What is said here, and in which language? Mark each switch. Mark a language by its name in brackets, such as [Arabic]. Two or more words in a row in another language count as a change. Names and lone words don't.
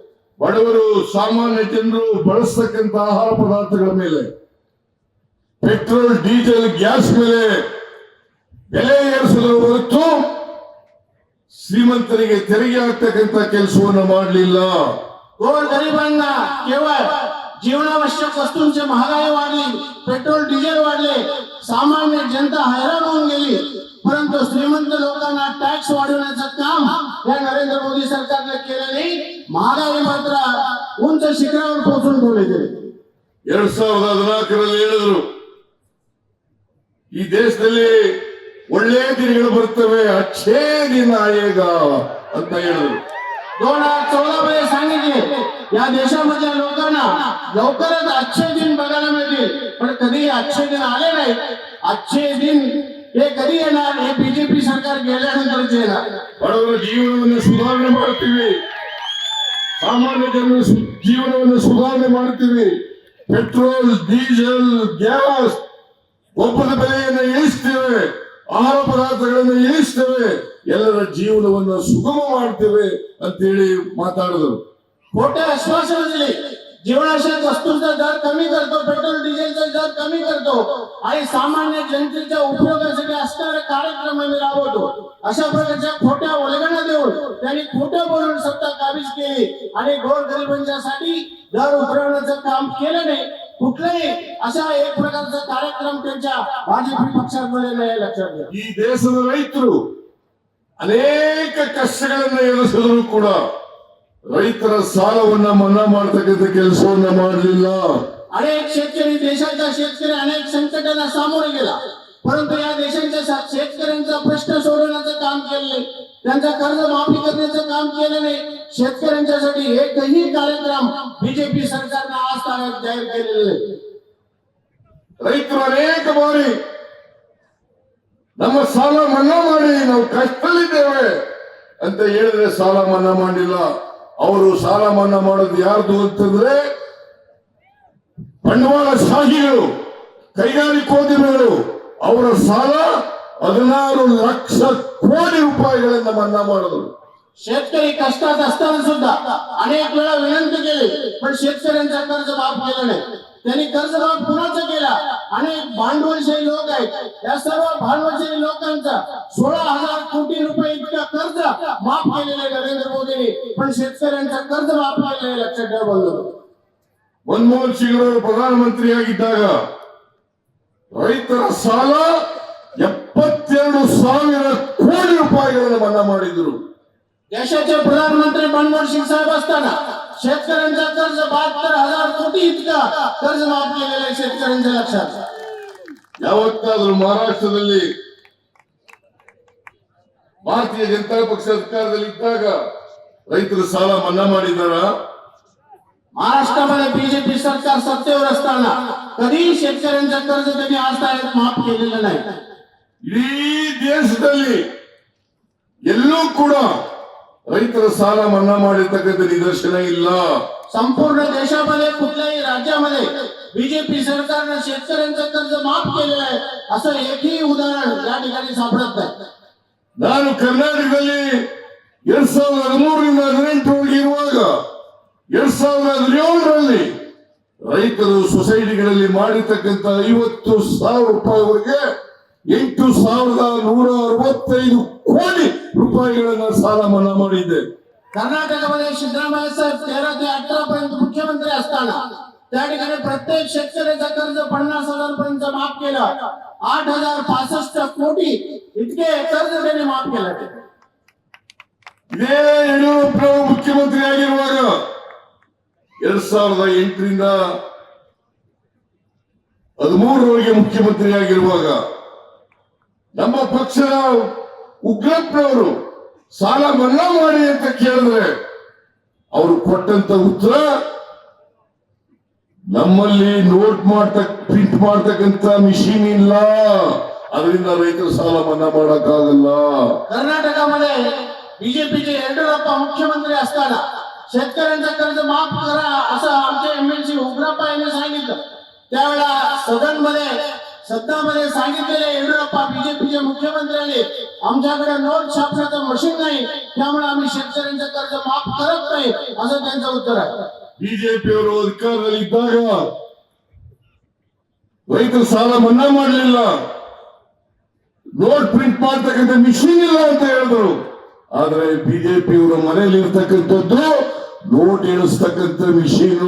[Kannada] ಬಡವರು, ಸಾಮಾನ್ಯ ಜನರು ಬಳಸತಕ್ಕಂತ ಆಹಾರ ಪದಾರ್ಥಗಳ ಮೇಲೆ, ಪೆಟ್ರೋಲ್, ಡೀಸೆಲ್, ಗ್ಯಾಸ್ ಮೇಲೆ ಬೆಲೆ ಏರಿಸಿದ ಹೊರತು ಶ್ರೀಮಂತರಿಗೆ ತೆರಿಗೆ ಹಾಕ್ತಕ್ಕಂತ ಕೆಲಸವನ್ನ ಮಾಡಲಿಲ್ಲ. [Marathi] गोर गरिबांना केवळ जीवनावश्यक वस्तूंची महागाई वाढली, पेट्रोल डिझेल वाढले, सामान्य जनता हैराण होऊन गेली, परंतु श्रीमंत लोकांना टॅक्स वाढवण्याचं काम या नरेंद्र मोदी सरकारने केलं नाही. महागाई मात्र उंच शिखरावर पोहोचून ठेवले गेले. [Kannada] 2014ರಲ್ಲಿ ಹೇಳಿದ್ರು ಈ ದೇಶದಲ್ಲಿ ಒಳ್ಳೆ ದಿನಗಳು ಬರ್ತವೆ, [Hindi] अच्छे दिन आयेगा [Kannada] ಅಂತ ಹೇಳಿದ್ರು. [Marathi] 2014 मध्ये सांगितले या देशामधल्या लोकांना लवकरच [Hindi] अच्छे दिन [Marathi] बघायला मिळतील, पण कधी [Hindi] अच्छे दिन [Marathi] आले नाही. [Hindi] अच्छे दिन [Marathi] हे कधी येणार, हे बीजेपी सरकार गेल्यानंतरच येणार. [Kannada] ಬಡವರ ಜೀವನವನ್ನು ಸುಧಾರಣೆ ಮಾಡ್ತೀವಿ, ಸಾಮಾನ್ಯ ಜನರ ಜೀವನವನ್ನು ಸುಧಾರಣೆ ಮಾಡ್ತೀವಿ, ಪೆಟ್ರೋಲ್, ಡೀಸೆಲ್, ಗ್ಯಾಸ್, ಗೊಬ್ಬರದ ಬೆಲೆಯನ್ನು ಇಳಿಸ್ತೇವೆ, ಆಹಾರ ಪದಾರ್ಥಗಳನ್ನು ಇಳಿಸ್ತೇವೆ, ಎಲ್ಲರ ಜೀವನವನ್ನು ಸುಗಮ ಮಾಡ್ತೇವೆ ಅಂತೇಳಿ ಮಾತಾಡಿದ್ರು. [Marathi] खोटे आश्वासन दिले. जीवनावश्यक वस्तूंचा दर कमी करतो, पेट्रोल डिझेलचा दर कमी करतो आणि सामान्य जनतेच्या उपयोगासाठी असणारे कार्यक्रम आम्ही राबवतो. अशा प्रकारच्या खोट्या वल्गना देऊन त्यांनी खोटं बोलून सत्ता काबीज केली आणि गोरगरिबांच्यासाठी दर उतरवण्याचं काम केलं नाही. कुठलाही अशा एक प्रकारचा कार्यक्रम त्यांच्या भाजप पक्षामध्ये नाही. लक्षात घ्या. [Kannada] ಈ ದೇಶದ ರೈತರು ಅನೇಕ ಕಷ್ಟಗಳನ್ನು ಎದುರಿಸಿದ್ರು ಕೂಡ ರೈತರ ಸಾಲವನ್ನ ಮನ್ನಾ ಮಾಡತಕ್ಕಂಥ ಕೆಲಸವನ್ನ ಮಾಡಲಿಲ್ಲ. [Marathi] अनेक शेतकरी, देशाचा शेतकरी अनेक संकटांना सामोरे गेला, परंतु या देशाच्या शेतकऱ्यांचा प्रश्न सोडवण्याचं काम केलं नाही. त्यांचा कर्ज माफी करण्याचं काम केलं नाही. शेतकऱ्यांच्यासाठी एकही कार्यक्रम बीजेपी सरकारने आज तागायत जाहीर केलेले नाही. [Kannada] ರೈತರು ಅನೇಕ ಬಾರಿ ನಮ್ಮ ಸಾಲ ಮನ್ನಾ ಮಾಡಿ ನಾವು ಕಷ್ಟದಲ್ಲಿದ್ದೇವೆ ಅಂತ ಹೇಳಿದ್ರೆ ಸಾಲ ಮನ್ನಾ ಮಾಡಿಲ್ಲ. ಅವರು ಸಾಲ ಮನ್ನಾ ಮಾಡೋದು ಯಾರ್ದು ಅಂತಂದ್ರೆ ಬಂಡವಾಳ ಶಾಹಿಗಳು, ಕೈಗಾರಿಕೋದ್ಯಮಿಗಳು. ಅವರ ಸಾಲ 16 ಲಕ್ಷ ಕೋಟಿ ರೂಪಾಯಿಗಳನ್ನ ಮನ್ನಾ ಮಾಡಿದ್ರು. [Marathi] शेतकरी कष्टात असताना सुद्धा अनेक वेळा विनंती केली, पण शेतकऱ्यांचा कर्ज माफ केलं नाही. त्यांनी कर्ज माफ कुणाचा केला? अनेक भांडवलशाही लोक आहेत. या सर्व भांडवलशाही लोकांचा 16,000 कोटी रुपये इतका कर्ज माफ केलेलं आहे नरेंद्र मोदींनी, पण शेतकऱ्यांचा कर्ज माफ केलेलं आहे. लक्षात ठेवा बोललो. [Kannada] ಮನಮೋಹನ್ ಸಿಂಗ್ ಅವರು ಪ್ರಧಾನಮಂತ್ರಿಯಾಗಿದ್ದಾಗ ರೈತರ ಸಾಲ 72,000 ಕೋಟಿ ರೂಪಾಯಿಗಳನ್ನು ಮನ್ನಾ ಮಾಡಿದ್ರು. [Marathi] देशाचे प्रधानमंत्री मनमोहन सिंग साहेब असताना शेतकऱ्यांचा कर्ज 72,000 कोटी इतका कर्ज माफ केलेलं आहे शेतकऱ्यांच्या. लक्षात. [Kannada] ಯಾವತ್ತಾದ್ರೂ ಮಹಾರಾಷ್ಟ್ರದಲ್ಲಿ ಭಾರತೀಯ ಜನತಾ ಪಕ್ಷ ಅಧಿಕಾರದಲ್ಲಿ ಇದ್ದಾಗ ರೈತರ ಸಾಲ ಮನ್ನಾ ಮಾಡಿದಾರ? [Marathi] महाराष्ट्रामध्ये बीजेपी सरकार सत्तेवर असताना कधी शेतकऱ्यांचं कर्ज त्यांनी आज तागायत माफ केलेलं नाही. [Kannada] ಇಡೀ ದೇಶದಲ್ಲಿ ಎಲ್ಲೂ ಕೂಡ ರೈತರ ಸಾಲ ಮನ್ನಾ ಮಾಡಿರ್ತಕ್ಕಂಥ ನಿದರ್ಶನ ಇಲ್ಲ. [Marathi] संपूर्ण देशामध्ये कुठल्याही राज्यामध्ये बीजेपी सरकारनं शेतकऱ्यांचं कर्ज माफ केलेलं आहे असं एकही उदाहरण या ठिकाणी सापडत नाही. [Kannada] ನಾನು ಕರ್ನಾಟಕದಲ್ಲಿ 2013ರಿಂದ 2018 ಇರುವಾಗ 2017ರಲ್ಲಿ ರೈತರು ಸೊಸೈಟಿಗಳಲ್ಲಿ ಮಾಡಿರ್ತಕ್ಕಂಥ 50,000 ರೂಪಾಯಿವರೆಗೆ 8,165 ಕೋಟಿ ರೂಪಾಯಿಗಳನ್ನ ಸಾಲ ಮನ್ನಾ ಮಾಡಿದ್ದೆ. [Marathi] कर्नाटकामध्ये सिद्धरामय्या साहेब 13 ते 18 पर्यंत मुख्यमंत्री असताना त्या ठिकाणी प्रत्येक शेतकऱ्याचं कर्ज 50,000 पर्यंत माफ केलं. 8,065 कोटी इतके कर्ज त्यांनी माफ केलं. [Kannada] ಇದೇ ಯಡಿಯೂರಪ್ಪನವರು ಮುಖ್ಯಮಂತ್ರಿ ಆಗಿರುವಾಗ 2008ರಿಂದ 2013ರವರೆಗೆ ಮುಖ್ಯಮಂತ್ರಿ ಆಗಿರುವಾಗ ನಮ್ಮ ಪಕ್ಷದ ಉಗ್ರಪ್ಪನವರು ಸಾಲ ಮನ್ನಾ ಮಾಡಿ ಅಂತ ಕೇಳಿದ್ರೆ ಅವರು ಕೊಟ್ಟಂತ ಉತ್ತರ, ನಮ್ಮಲ್ಲಿ ಪ್ರಿಂಟ್ ಮಾಡ್ತಕ್ಕಂತ ಮಿಷಿನ್ ಇಲ್ಲ, ಅದರಿಂದ ರೈತರ ಸಾಲ ಮನ್ನಾ ಮಾಡಕ್ಕಾಗಲ್ಲ. [Marathi] कर्नाटकामध्ये बीजेपीचे येडियुरप्पा मुख्यमंत्री असताना शेतकऱ्यांचं कर्ज माफ करा असं आमचे एमएलसी उग्रप्पा यांनी सांगितलं. त्यावेळेला सदनामध्ये सांगितलेले येडियुरप्पा बीजेपीचे मुख्यमंत्र्यांनी आमच्याकडे नोट छापण्याचं मशीन नाही, त्यामुळे आम्ही शेतकऱ्यांचं कर्ज माफ करत नाही असं त्यांचं उत्तर आहे. [Kannada] ಬಿಜೆಪಿಯವರು ಅಧಿಕಾರದಲ್ಲಿ ಇದ್ದಾಗ ರೈತರ ಸಾಲ ಮನ್ನಾ ಮಾಡಲಿಲ್ಲ, [English] note print [Kannada] ಮಾಡ್ತಕ್ಕಂಥ ಮಿಷಿನ್ ಇಲ್ಲ ಅಂತ ಹೇಳಿದ್ರು. ಆದ್ರೆ ಬಿಜೆಪಿಯವರ ಮನೆಯಲ್ಲಿ ಇರ್ತಕ್ಕಂಥದ್ದು ನೋಟ್ ಎಣಿಸ್ತಕ್ಕಂಥ ಮಿಷಿನು.